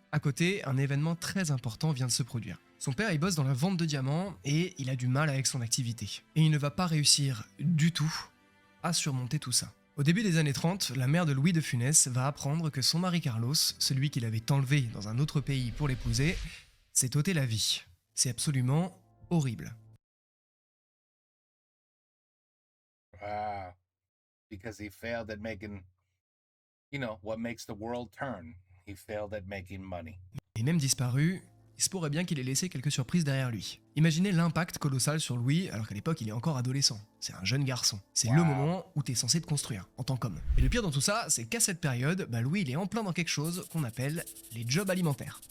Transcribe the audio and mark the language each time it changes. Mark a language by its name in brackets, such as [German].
[French] À côté, un événement très important vient de se produire. Son père, il bosse dans la vente de diamants et il a du mal avec son activité. Et il ne va pas réussir du tout à surmonter tout ça. Au début des années 30, la mère de Louis de Funès va apprendre que son mari Carlos, celui qu'il avait enlevé dans un autre pays pour l'épouser, s'est ôté la vie. C'est absolument horrible. [English] Wow. Because he failed at making, what makes the world turn. He failed at making money. [French] Et même disparu, il se pourrait bien qu'il ait laissé quelques surprises derrière lui. Imaginez l'impact colossal sur Louis alors qu'à l'époque il est encore adolescent. C'est un jeune garçon. C'est le moment où t'es censé te construire en tant qu'homme. Et le pire dans tout ça, c'est qu'à cette période, Louis il est en plein dans quelque chose qu'on appelle les jobs alimentaires.